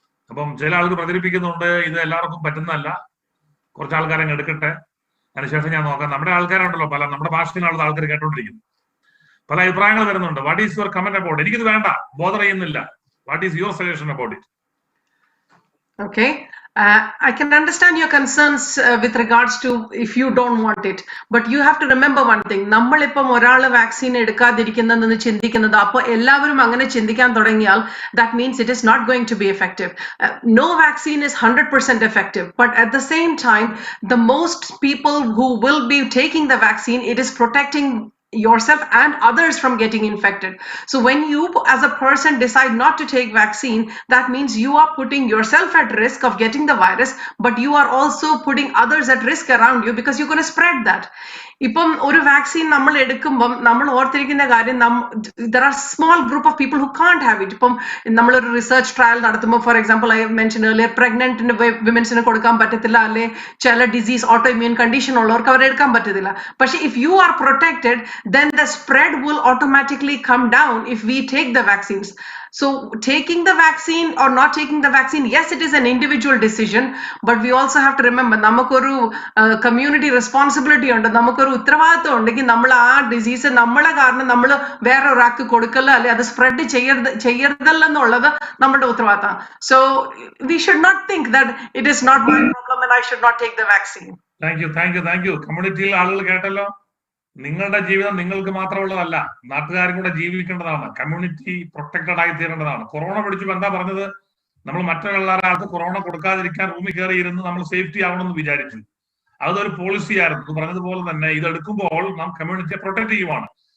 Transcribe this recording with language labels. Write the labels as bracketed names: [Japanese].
[Malayalam] അപ്പം ചില ആൾക്ക് പ്രചരിപ്പിക്കുന്നുണ്ട്, ഇത് എല്ലാവർക്കും പറ്റുന്നതല്ല, കുറച്ച് ആൾക്കാരെ എടുക്കട്ടെ, അതിനുശേഷം ഞാൻ നോക്കാം. നമ്മുടെ ആൾക്കാരുണ്ടല്ലോ, നമ്മുടെ ഭാഷയിലുള്ള ആൾക്കാർ കേട്ടോണ്ടിരിക്കുന്നു, പല അഭിപ്രായങ്ങൾ വരുന്നുണ്ട്. [English] What is your comment about? [Malayalam] എനിക്കിത് വേണ്ട, ബോധർ ചെയ്യുന്നില്ല. [English] What is your suggestion about it? Okay. I can understand your concerns with regards to if you don't want it, but you have to remember one thing. [Malayalam] നമ്മളിപ്പം ഒരാള് vaccine എടുക്കാതിരിക്കുന്നതെന്ന് ചിന്തിക്കുന്നത് അപ്പോൾ എല്ലാവരും അങ്ങനെ ചിന്തിക്കാൻ തുടങ്ങിയാൽ [English] that means it is not going to be effective. No vaccine is 100% effective, but at the same time, the most people who will be taking the vaccine, it is protecting yourself and others from getting infected. So when you as a person decide not to take vaccine, that means you are putting yourself at risk of getting the virus, but you are also putting others at risk around you because you're going to spread that. [Malayalam] ഇപ്പം ഒരു vaccine നമ്മൾ എടുക്കുമ്പം നമ്മൾ ഓർത്തിരിക്കുന്ന കാര്യം [English] there are small group of people who can't have it. [Malayalam] ഇപ്പം നമ്മളൊരു research trial നടത്തുമ്പോൾ [English] for example I mention earlier [Malayalam] pregnant വിമൻസിന് കൊടുക്കാൻ പറ്റത്തില്ല, അല്ലെ ചില ഡിസീസ് ഓട്ടോ ഇമ്മ്യൂൺ കണ്ടീഷൻ ഉള്ളവർക്ക് അവരെ എടുക്കാൻ പറ്റത്തില്ല. പക്ഷെ [English] if you are protected, then the spread will automatically come down if we take the vaccines. So taking the vaccine or not taking the vaccine, yes, it is an individual decision, but we also have to remember [Malayalam] നമുക്കൊരു community responsibility ഉണ്ട്, നമുക്കൊരു ഉത്തരവാദിത്വം ഉണ്ടെങ്കിൽ നമ്മൾ ആ disease നമ്മളെ കാരണം നമ്മൾ വേറെ ഒരാൾക്ക് കൊടുക്കല്ല, അല്ലെ അത് സ്പ്രെഡ് ചെയ്യരുതല്ലെന്നുള്ളത് നമ്മുടെ ഉത്തരവാദിത്തം. [English] So we should not think that it is not my problem and I should not take the vaccine. Thank you. [Malayalam] കമ്മ്യൂണിറ്റിയിൽ ആളുകൾ കേട്ടല്ലോ, നിങ്ങളുടെ ജീവിതം നിങ്ങൾക്ക് മാത്രമുള്ളതല്ല, നാട്ടുകാരും കൂടെ ജീവിക്കേണ്ടതാണ്. കമ്മ്യൂണിറ്റി പ്രൊട്ടക്റ്റഡ് ആയി തീരേണ്ടതാണ്. കൊറോണ പിടിച്ചപ്പോൾ എന്താ പറഞ്ഞത്? നമ്മൾ മറ്റുള്ളവർക്ക് കൊറോണ കൊടുക്കാതിരിക്കാൻ റൂമിൽ കയറിയിരുന്ന് നമ്മൾ സേഫ്റ്റി ആവണമെന്ന് വിചാരിച്ചു. അതൊരു പോളിസി ആയിരുന്നു. പറഞ്ഞതുപോലെ തന്നെ ഇതെടുക്കുമ്പോൾ നാം കമ്മ്യൂണിറ്റിയെ പ്രൊട്ടക്ട് ചെയ്യുവാണ്.